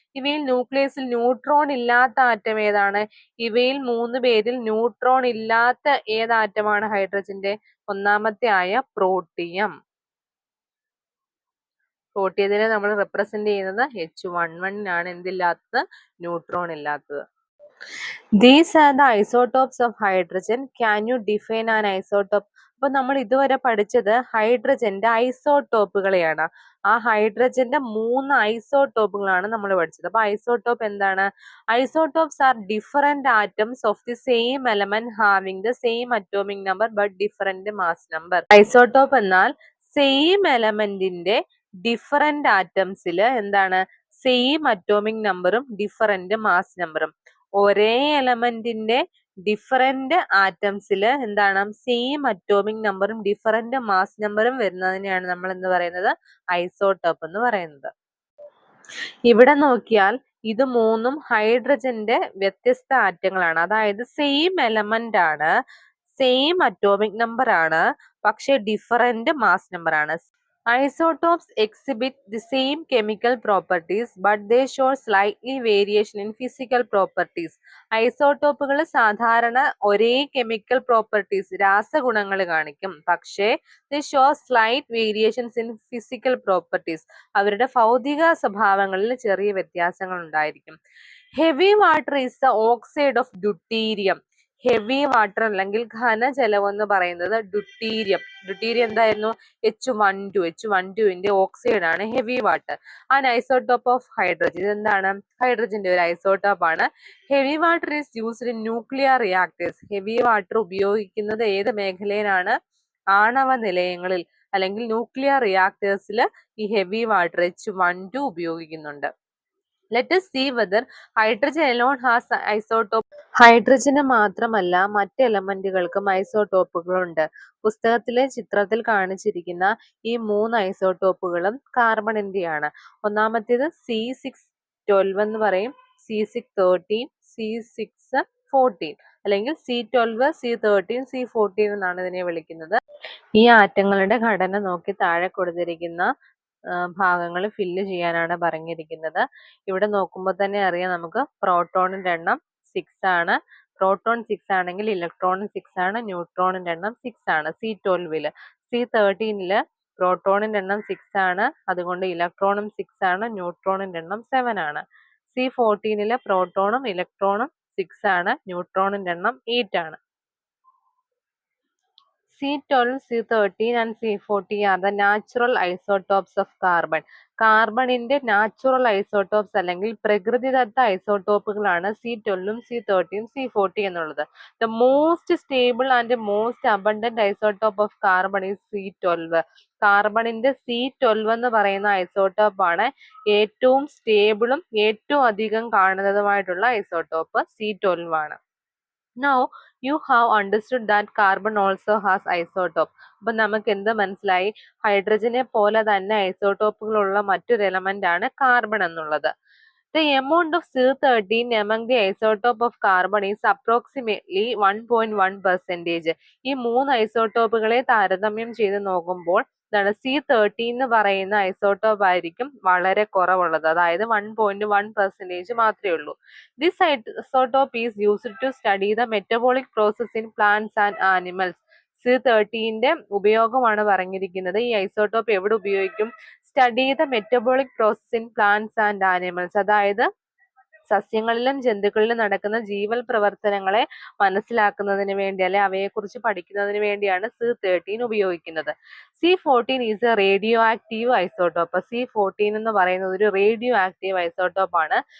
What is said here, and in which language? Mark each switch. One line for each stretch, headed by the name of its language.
Malayalam: ഇവയിൽ ന്യൂക്ലിയസിൽ ന്യൂട്രോൺ ഇല്ലാത്ത ആറ്റം ഏതാണ്? ഇവയിൽ 3 പേരിൽ ന്യൂട്രോൺ ഇല്ലാത്ത ഏത് ആറ്റമാണ് ഹൈഡ്രജന്റെ? ഒന്നാമത്തെ ആയ പ്രോട്ടിയം. പ്രോട്ടിയത്തിനെ നമ്മൾ റെപ്രസെന്റ് ചെയ്യുന്നത് H11 ആണ്. എന്തില്ലാത്തത്? ന്യൂട്രോൺ ഇല്ലാത്തത്.
English: These are the isotopes of hydrogen. Can you define an isotope?
Malayalam: അപ്പൊ നമ്മൾ ഇതുവരെ പഠിച്ചത് ഹൈഡ്രജന്റെ ഐസോടോപ്പുകളെയാണ്. ആ ഹൈഡ്രജന്റെ 3 ഐസോടോപ്പുകളാണ് നമ്മൾ പഠിച്ചത്. അപ്പൊ ഐസോടോപ്പ് എന്താണ്?
English: Isotopes are different atoms of the same element having the same atomic number but different mass number.
Malayalam: Isotope എന്നാൽ സെയിം എലമെന്റിന്റെ ഡിഫറെന്റ് ആറ്റംസിൽ സെയിം അറ്റോമിക് നമ്പറും ഡിഫറെന്റ് മാസ് നമ്പറും. ഒരേ എലമെന്റിന്റെ ഡിഫറെന്റ് ആറ്റംസിൽ സെയിം അറ്റോമിക് നമ്പറും ഡിഫറെന്റ് മാസ് നമ്പറും വരുന്നതിനെയാണ് നമ്മൾ എന്ത് പറയുന്നത്? ഐസോടോപ്പ് എന്ന് പറയുന്നത്. ഇവിടെ നോക്കിയാൽ ഇത് മൂന്നും ഹൈഡ്രജന്റെ വ്യത്യസ്ത ആറ്റങ്ങളാണ്. അതായത് സെയിം എലമെന്റ് ആണ്, സെയിം അറ്റോമിക് നമ്പർ ആണ്, പക്ഷെ ഡിഫറെന്റ് മാസ് നമ്പർ ആണ്.
English: Isotopes exhibit the same chemical properties, but they show slightly variation in physical properties.
Malayalam: ഐസോടോപ്പുകൾ സാധാരണ ഒരേ കെമിക്കൽ പ്രോപ്പർട്ടീസ്, രാസഗുണങ്ങൾ കാണിക്കും, പക്ഷേ
English: they show slight variations in physical properties.
Malayalam: അവരുടെ ഭൗതിക സ്വഭാവങ്ങളിൽ ചെറിയ വ്യത്യാസങ്ങൾ ഉണ്ടായിരിക്കും.
English: Heavy water is the oxide of deuterium.
Malayalam: Heavy water അല്ലെങ്കിൽ ഘനജലം എന്ന് പറയുന്നത് ഡ്യൂട്ടീരിയം. ഡ്യൂട്ടീരിയം എന്തായിരുന്നു? H12ന്റെ ഓക്സൈഡ് ആണ് heavy water.
English: An isotope of hydrogen.
Malayalam: ഇതെന്താണ്? ഹൈഡ്രജന്റെ ഒരു ഐസോട്ടോപ്പ് ആണ്.
English: Heavy water is used in nuclear reactors.
Malayalam: Heavy water ഉപയോഗിക്കുന്നത് ഏത് മേഖലയിലാണ്? ആണവ നിലയങ്ങളിൽ അല്ലെങ്കിൽ ന്യൂക്ലിയർ റിയാക്ടേഴ്സിൽ ഈ ഹെവി വാട്ടർ H12 ഉപയോഗിക്കുന്നുണ്ട്.
English: Let us see whether hydrogen alone has isotope.
Malayalam: ഹൈഡ്രജന് മാത്രമല്ല മറ്റ് എലമെന്റുകൾക്കും ഐസോട്ടോപ്പുകളുണ്ട്. പുസ്തകത്തിലെ ചിത്രത്തിൽ കാണിച്ചിരിക്കുന്ന ഈ 3 ഐസോട്ടോപ്പുകളും കാർബണിന്റെയാണ്. ഒന്നാമത്തേത് C612 എന്ന് പറയും, C613, C614 അല്ലെങ്കിൽ C12, C13, C14 എന്നാണ് ഇതിനെ വിളിക്കുന്നത്. ഈ ആറ്റങ്ങളുടെ ഘടന നോക്കി താഴെ കൊടുത്തിരിക്കുന്ന ഭാഗങ്ങൾ ഫില്ല് ചെയ്യാനാണ് പറഞ്ഞിരിക്കുന്നത്. ഇവിടെ നോക്കുമ്പോൾ തന്നെ അറിയാം നമുക്ക് പ്രോട്ടോണിന്റെ എണ്ണം 6 ആണ്. പ്രോട്ടോൺ 6 ആണെങ്കിൽ ഇലക്ട്രോണും 6 ആണ്. ന്യൂട്രോണിന്റെ എണ്ണം 6 ആണ്. C12ല്. C13ല് പ്രോട്ടോണിന്റെ എണ്ണം 6 ആണ്, അതുകൊണ്ട് ഇലക്ട്രോണും 6 ആണ്. ന്യൂട്രോണിന്റെ എണ്ണം 7 ആണ്. C14ല് പ്രോട്ടോണും ഇലക്ട്രോണും 6 ആണ്, ന്യൂട്രോണിന്റെ എണ്ണം 8 ആണ്.
English: C12, C13 and C14 are the natural isotopes of carbon.
Malayalam: കാർബണിന്റെ natural isotopes അല്ലെങ്കിൽ പ്രകൃതിദത്ത ഐസോട്ടോപ്പുകളാണ് C12, C13, C14 എന്നുള്ളത്.
English: The most stable and most abundant isotope of carbon is C12.
Malayalam: കാർബണിന്റെ C12 എന്ന് പറയുന്ന ഐസോട്ടോപ്പ് ആണ് ഏറ്റവും സ്റ്റേബിളും ഏറ്റവും അധികം കാണുന്നതുമായിട്ടുള്ള ഐസോട്ടോപ്പ് C12 ആണ്.
English: Now you have understood that carbon also has isotope.
Malayalam: അപ്പൊ നമുക്ക് എന്ത് മനസ്സിലായി? ഹൈഡ്രജനെ പോലെ തന്നെ ഐസോട്ടോപ്പുകളുള്ള മറ്റൊരു എലമെന്റ് ആണ് കാർബൺ എന്നുള്ളത്.
English: The amount of C13 among the isotope of carbon is approximately 1.1%.
Malayalam: ഈ 3 ഐസോട്ടോപ്പുകളെ താരതമ്യം ചെയ്ത് നോക്കുമ്പോൾ C13 എന്ന് പറയുന്ന ഐസോട്ടോപ്പ് ആയിരിക്കും വളരെ കുറവുള്ളത്, അതായത് 1.1% മാത്രമേ ഉള്ളൂ.
English: This isotope is used to study the metabolic process in plants and animals.
Malayalam: C13ന്റെ ഉപയോഗമാണ് പറഞ്ഞിരിക്കുന്നത്. ഈ ഐസോട്ടോപ്പ് എവിടെ ഉപയോഗിക്കും?
English: Study the metabolic process in plants and animals.
Malayalam: അതായത് സസ്യങ്ങളിലും ജന്തുക്കളിലും നടക്കുന്ന ജീവൽ പ്രവർത്തനങ്ങളെ മനസ്സിലാക്കുന്നതിന് വേണ്ടി അല്ലെ അവയെക്കുറിച്ച് പഠിക്കുന്നതിന് വേണ്ടിയാണ് C13 ഉപയോഗിക്കുന്നത്.
English: C14 is a radioactive isotope.
Malayalam: C14 എന്ന് പറയുന്നത് ഒരു റേഡിയോ ആക്റ്റീവ് ഐസോട്ടോപ്പ് ആണ്.